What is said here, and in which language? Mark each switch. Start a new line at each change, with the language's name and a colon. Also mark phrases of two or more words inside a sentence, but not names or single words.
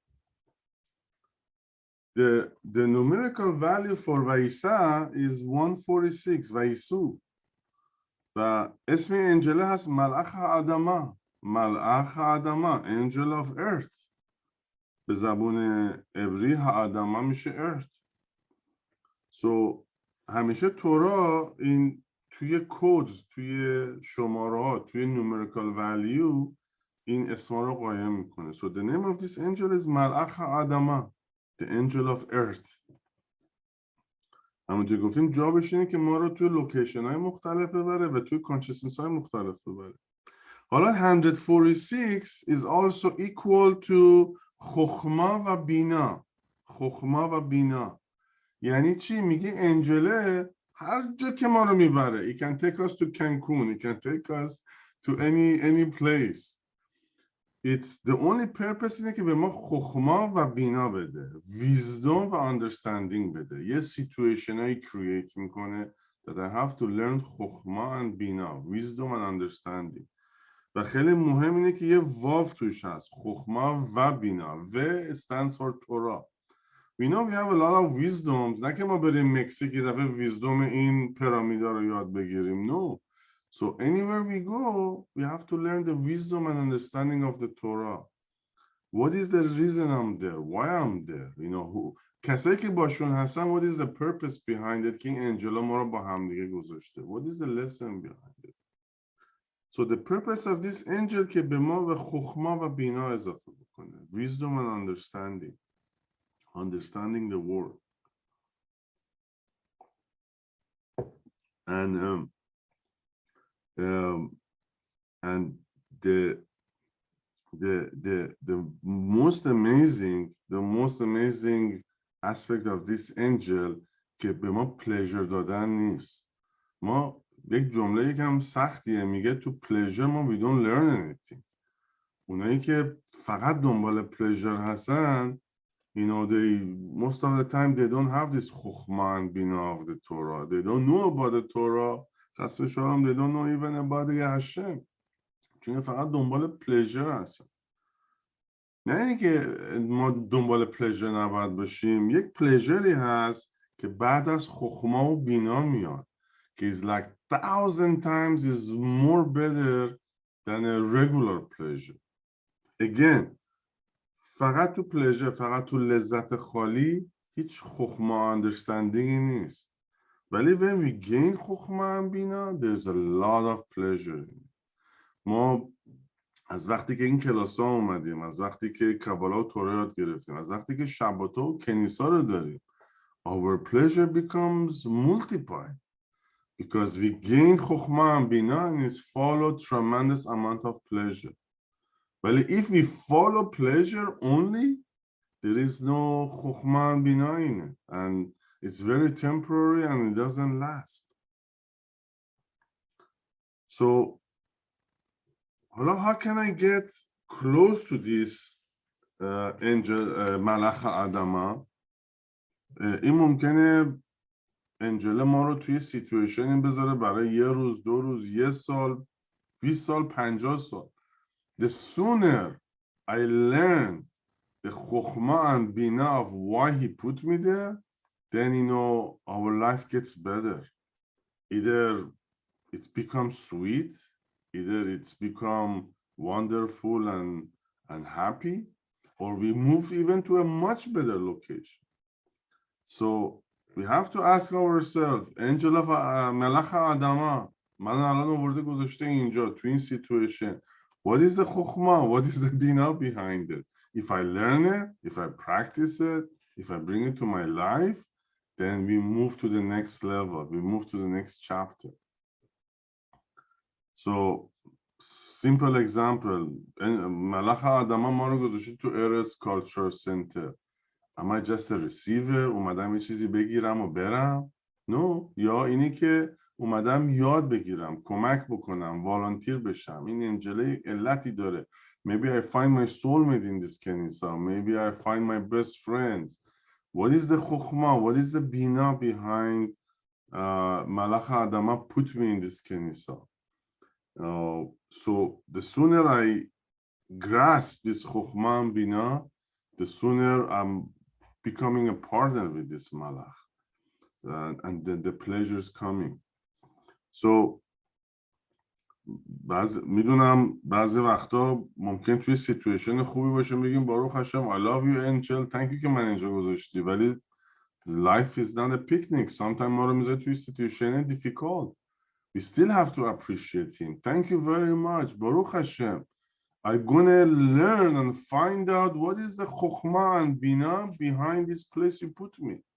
English: The numerical value for ویسا is 146
Persian: ویسو و اسم انجله هست
English: ملأخ آدما. ملأخ آدما angel of earth.
Persian: به زبون عبری آدما میشه earth. So همیشه تورا این توی کودز، توی شماره ها، توی
English: numerical value
Persian: این اسما رو قایم میکنه.
English: So the name of this angel is ملأخ آدما, the angel of earth.
Persian: همونطور گفتیم جابش اینه که ما رو توی لوکیشن های مختلف ببره و توی کانشسنس های مختلف ببره.
English: حالا 146 is also equal to
Hebrew: חכמה ובינה. חכמה ובינה
Persian: یعنی چی؟ میگه انجله هر جا که ما رو میبره.
English: It can take us to Cancun, it can take us to any place. It's the only purpose
Persian: اینه که به ما
Hebrew: חכמה ובינה
Persian: بده، wisdom و understanding بده. یه situation هایی create میکنه
English: that I have to learn خخما and بینا, wisdom and understanding.
Persian: و خیلی مهم اینه که یه واو توش هست،
Hebrew: חכמה ובינה.
English: و stands for Torah. We know we have a lot of wisdom.
Persian: نه که ما بریم مکزیک یه دفعه ویزدوم این پرامیدا رو یاد بگیریم.
English: No. So anywhere we go, we have to learn the wisdom and understanding of the Torah. What is the reason I'm there? Why I'm there? Who
Persian: کسایی که باشون هستن,
English: what is the purpose behind it
Persian: که این انجلا ما رو با هم دیگه گذاشته?
English: What is the lesson behind it? So the purpose of this angel
Persian: که به ما و
Hebrew: חכמה ובינה
Persian: اضافه بکنه.
English: Wisdom and understanding. Understanding the world. And the most amazing aspect of this angel
Persian: که به ما pleasure دادن نیست. ما یک جمله یکم سختیه, میگه تو pleasure ما
English: we don't learn anything.
Persian: اونایی که فقط دنبال pleasure هستن,
English: most of the time they don't have this chokhmah and bina of the Torah. They don't know about the Torah.
Hebrew: חס ושלום,
English: they don't know even about the Hashem.
Persian: چون فقط دنبال pleasure هستن. نه اینکه ما دنبال pleasure نباید باشیم. یک pleasureی هست که بعد از
Hebrew: חכמה ובינה
Persian: میاد.
English: که is like 1,000 times is more better than a regular pleasure. Again,
Persian: فقط تو pleasure, فقط تو لذت خالی هیچ خخما understanding نیست.
English: ولی when we gain خخما and بینا, there's a lot of pleasure.
Persian: ما از وقتی که این کلاس ها اومدیم, از وقتی که کابالا و تورا یاد گرفتیم, از وقتی که شبات و کنیسا رو داریم,
English: our pleasure becomes multiplied because we gain خخما and بینا and it's followed tremendous amount of pleasure. ولی if we follow pleasure only, there is no chokhmah and bina in it, and it's very temporary and it doesn't last. So, how can I get close to this angel, Malach Adama?
Persian: این ممکنه انجل ما رو توی سیتویشنی بذاره برای یه روز, 2 روز, 1 سال, 20 سال, 50 سال.
English: The sooner I learn the chokhmah and bina of why he put me there, then our life gets better. Either it's become sweet, either it's become wonderful and happy, or we move even to a much better location. So We have to ask ourselves,
Persian: انجل ملخ آدما من الان آورده گذاشته اینجا تو این situation.
English: What is the chokhmah? What is the bina behind it? If I learn it, if I practice it, if I bring it to my life, then we move to the next level. We move to the next chapter. So, simple example.
Persian: ملخ آدما ما رو گذاشته تو Eretz Cultural Center.
English: Am I just a receiver?
Persian: اومدم یه چیزی بگیرم و برم؟
English: No.
Persian: یا اینی که اومدم یاد بگیرم، کمک بکنم، والنتیر بشم. این انجله علتی داره.
English: Maybe I find my soulmate in this کنیسا. Maybe I find my best friends. What is the chokhmah? What is the bina behind Malach Adama put me in this کنیسا? So the sooner I grasp this chokhmah and bina, the sooner I'm becoming a partner with this malach, and the pleasure is coming.
Persian: So میدونم بعضی وقتا ممکن توی سیتویشن خوبی باشه بگیم
Hebrew: ברוך השם
English: I love you angel, thank you
Persian: که من اینجا گذاشتی، ولی
English: life is not a picnic.
Persian: Sometimes ما رو میذاره توی سیتویشن difficult.
English: We still have to appreciate him. Thank you very much.
Hebrew: ברוך השם.
English: I'm gonna learn and find out what is the chokhmah and bina behind this place you put me.